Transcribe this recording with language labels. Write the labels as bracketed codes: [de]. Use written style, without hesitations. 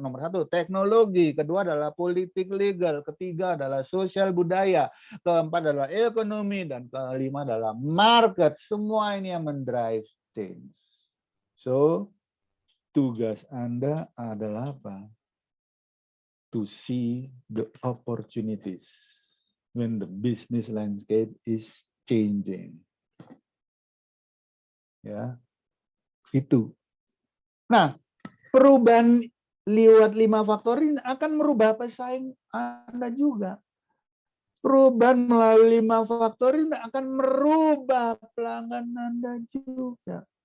[id] Nomor satu, teknologi. Kedua adalah politik legal. Ketiga adalah sosial budaya. Keempat adalah ekonomi. Dan kelima adalah market. Semua ini yang mendrive change. So, tugas Anda adalah apa? [en] To see the opportunities when the business landscape is changing. [id] Ya, itu. Nah, perubahan lewat 5 faktor ini akan merubah pesaing Anda juga. Perubahan melalui 5 faktor ini akan merubah pelanggan Anda juga.